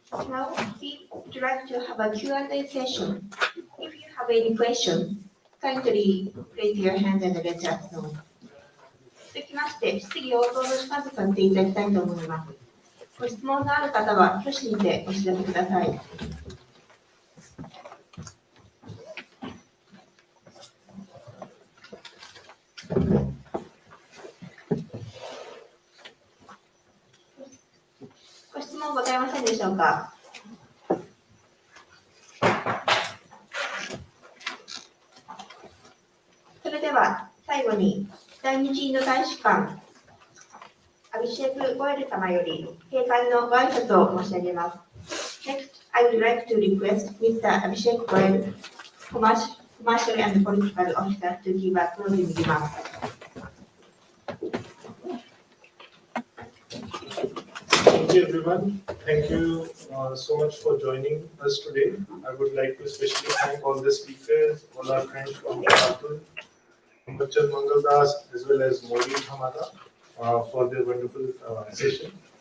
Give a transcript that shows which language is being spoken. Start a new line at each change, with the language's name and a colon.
English: Now, we would like to have a Q&A session. If you have any question, kindly raise your hand and let us know.
Japanese: 続きまして、質疑応答の時間とさせていただきたいと思います。ご質問のある方は挙手にてお知らせください。ご質問ございませんでしょうか。それでは最後に第日インド大使館アビシェク・ゴエル様より閉会のご挨拶を申し上げます。
English: Next, I would like to request Mr. Abhishek Goel, Commercial and Political Officer, to give a closing remark. Thank you, everyone. Thank you so much for joining us today. I would like to especially thank all the speakers, all our friends from Jharkhand, Bachchan Mangaldas, as well as Modi Hamada for their wonderful session.